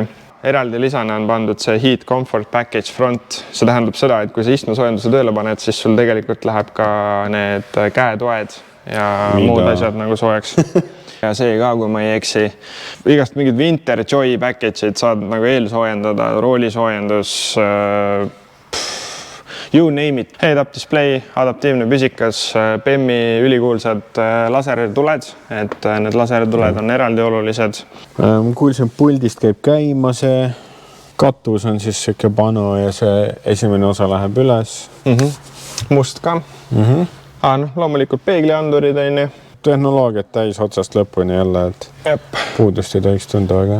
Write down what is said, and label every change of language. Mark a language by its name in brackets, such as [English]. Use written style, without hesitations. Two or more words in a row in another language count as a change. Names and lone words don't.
[Estonian] Eraldi lisana on pandud see Heat Comfort Package Front. See tähendab seda, et kui sa istmesoojenduse tööle paned, siis sul tegelikult läheb ka need käetoed ja muud asjad nagu soojaks. Ja see ka, kui ma ei eksi, igast mingid Winter Joy package'id saad nagu eelsoojendada, roolisoojendus, [English] you name it. Head-up display, [Estonian] adaptiivne püsikas, BEM-i ülikuulsad lasertuled, et need lasertuled on eraldi olulised. Ma kuulsin, puldist käib käima, see katus on siis siuke pano ja see esimene osa läheb üles. Must ka. Loomulikult peegliandurid on ju. Tehnoloogiat täis otsast lõpuni jälle, et puudust ei tohiks tunda väga.